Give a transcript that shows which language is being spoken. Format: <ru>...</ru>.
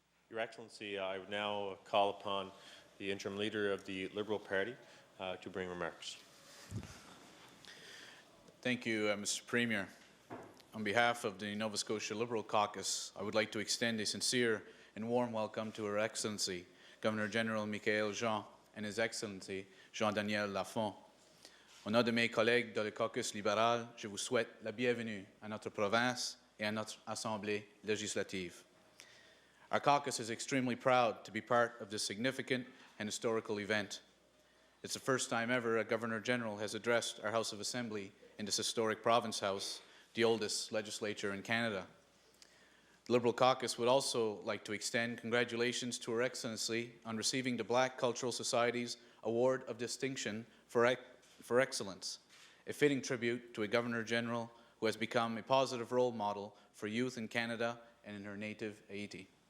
<en>Your Excellency, I would now call upon the interim leader of the Liberal Party to bring remarks. Thank you, Mr. Premier. On behalf of the Nova Scotia Liberal Caucus, I would like to extend a sincere and warm welcome to Her Excellency, Governor General Michaëlle Jean, and His Excellency, Jean-Daniel Lafont.</en> <fr>Au nom de mes collègues dans le caucus libéral, je vous souhaite la bienvenue à notre province et à notre Assemblée législative.</fr> <en>Our caucus is extremely proud to be part of this significant and historical event. It's the first time ever a Governor General has addressed our House of Assembly in this historic Province House, the oldest legislature in Canada. The Liberal Caucus would also like to extend congratulations to Her Excellency on receiving the Black Cultural Society's Award of Distinction for Excellence, a fitting tribute to a Governor General who has become a positive role model for youth in Canada and in her native Haiti.</en>